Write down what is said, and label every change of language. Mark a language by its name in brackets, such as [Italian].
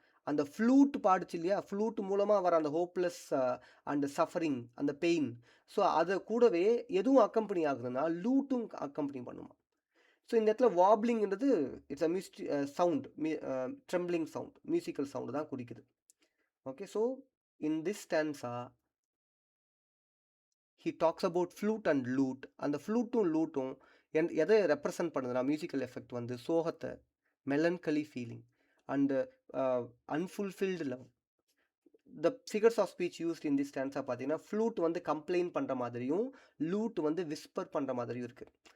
[Tamil] அந்த ஃப்ளூட் பாடுச்சு இல்லையா, ஃப்ளூட் மூலமாக வர அந்த ஹோப்லெஸ் அண்ட் சஃபரிங், அந்த பெயின். ஸோ அதை கூடவே எதுவும் அக்கம்பனி ஆகுதுன்னா லூட்டும் அக்கம்பனி பண்ணுமா. ஸோ இந்த இடத்துல வாப்ளிங்கிறது it's a sound, trembling sound, musical sound தான் குறிக்குது. [English] Okay, so in this stanza he talks about flute and lute. [Tamil] அந்த ஃப்ளூட்டும் லூட்டும் எதை ரெப்ரசன்ட் பண்ணுதுன்னா, மியூசிக்கல் எஃபெக்ட் வந்து சோகத்தை, melancholy feeling and unfulfilled love. [English] the figures of speech used in this ஸ்டான்ஸாக [Tamil] பார்த்தீங்கன்னா, flute வந்து complaint பண்ணுற மாதிரியும் லூட் வந்து விஸ்பர் பண்ணுற மாதிரியும் இருக்குது.